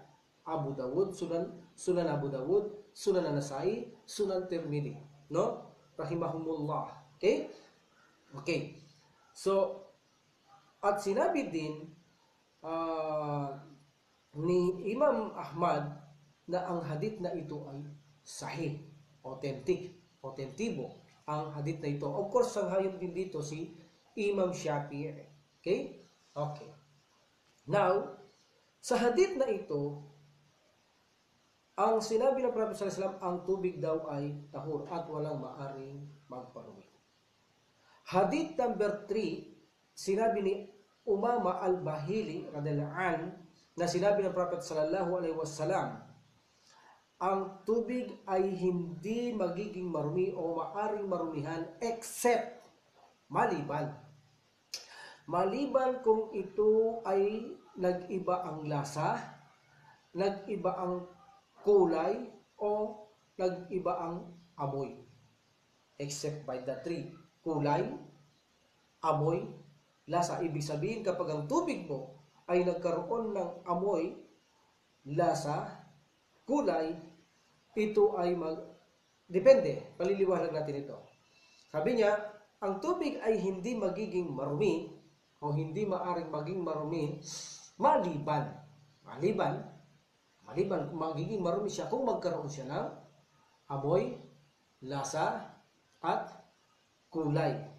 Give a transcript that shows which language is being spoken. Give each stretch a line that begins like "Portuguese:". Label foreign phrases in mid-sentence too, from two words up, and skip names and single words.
Filipino: Abu Dawud, Sunan Abu Dawud, Sunan An-Nasai, Sunan Tirmidhi.
English: No? Rahimahumullah. Okay? Okay.
Filipino: So, at sinabi din ni Imam Ahmad na ang hadith na ito ay sahih, autentibo ang hadith na ito.
English: Of course,
Filipino: sanghayon din dito si Imam Shafi'i.
English: Okay? Okay.
Filipino: Now, sa hadith na ito, ang sinabi ng Prophet
Arabic: صلى الله عليه وسلم,
Filipino: ang tubig daw ay tahur at walang maaring magparumi. Hadith number 3, sinabi ni Umama al-Bahili
Arabic: رضي الله عن
Filipino: na sinabi ng Prophet
Arabic: صلى الله عليه وسلم,
Filipino: ang tubig ay hindi magiging marumi o maaring marumihan except maliban kung ito ay nag-iba ang lasa, nag-iba ang kulay, o nag-iba ang amoy.
English: Except by the three:
Filipino: kulay, amoy, lasa. Ibig sabihin, kapag ang tubig mo ay nagkaroon ng amoy, lasa, kulay, ito ay depende. Paliliwanag natin ito. Sabi niya, ang tubig ay hindi magiging marumi o hindi maaring maging marumi maliban magiging marumi siya kung magkaroon siya ng amoy, lasa, at kulay.